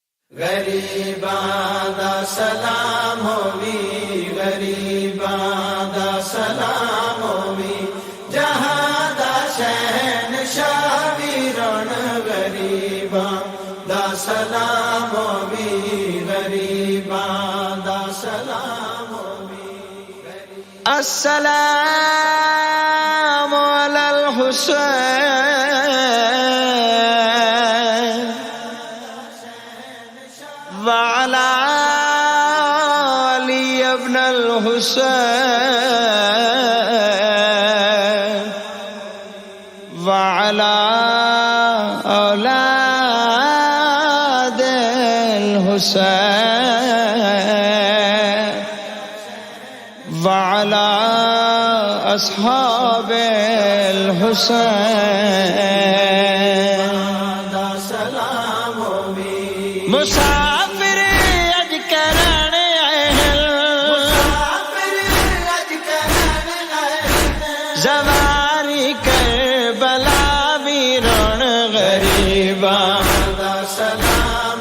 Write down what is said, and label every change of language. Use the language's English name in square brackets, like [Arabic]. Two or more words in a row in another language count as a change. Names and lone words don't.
[Punjabi] غریباں دا سلام ہووی، غریباں دا سلام ہووی، جہاں دا شہنشاہ ویرن غریباں دا سلام ہووی، غریباں دا سلام ہووی۔ [Arabic] السلام علی الحسین وعلى علي ابن الحسين وعلى أولاد الحسين وعلى أصحاب الحسين [Punjabi] مسافر اج کرن اہل زواری کربلا ویرن غریباں دا سلام